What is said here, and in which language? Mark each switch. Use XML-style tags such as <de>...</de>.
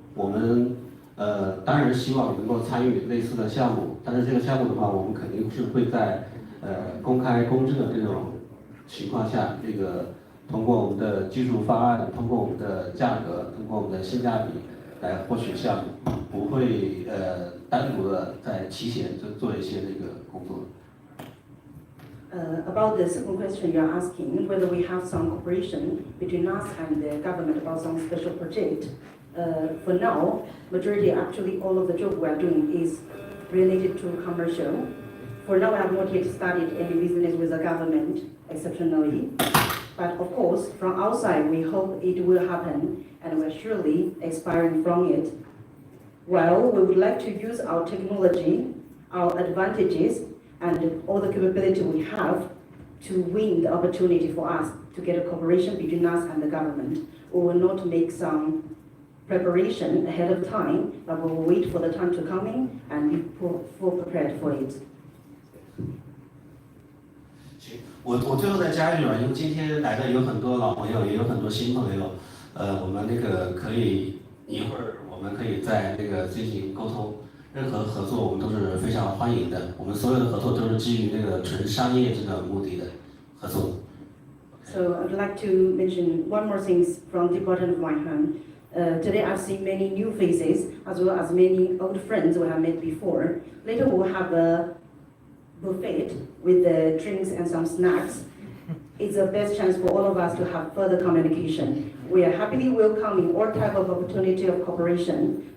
<zh>我们当然希望能够参与类似的项目，但是这个项目的话，我们肯定是会在公开公正的这种情况下，这个通过我们的技术方案，通过我们的价格，通过我们的性价比来获取项目，不会单独的在其前做一些那个工作。</zh> <en>About the second question you're asking, whether we have some cooperation between us and the government about some special project. For now, majority, actually all of the job we are doing is related to commercial. For now, I have not yet started any business with the government, exceptionally. But of course, from outside, we hope it will happen, and we're surely aspiring from it. Well, we would like to use our technology, our advantages, and all the capability we have to win the opportunity for us to get a cooperation between us and the government. We will not make some preparation ahead of time, but we will wait for the time to come in and be full prepared for it.</en> <zh>我最后再加一句吧，因为今天来的有很多老朋友，也有很多新朋友，我们那个可以一会儿我们可以在那个进行沟通，任何合作我们都是非常欢迎的，我们所有的合作都是基于那个纯商业这个目的的合作。</zh> <en>So I'd like to mention one more thing from the bottom of my hand. Today I've seen many new faces as well as many old friends we have met before. Later we'll have a buffet with the drinks and some snacks. It's the best chance for all of us to have further communication. We are happily welcoming all type of opportunity of cooperation.</en>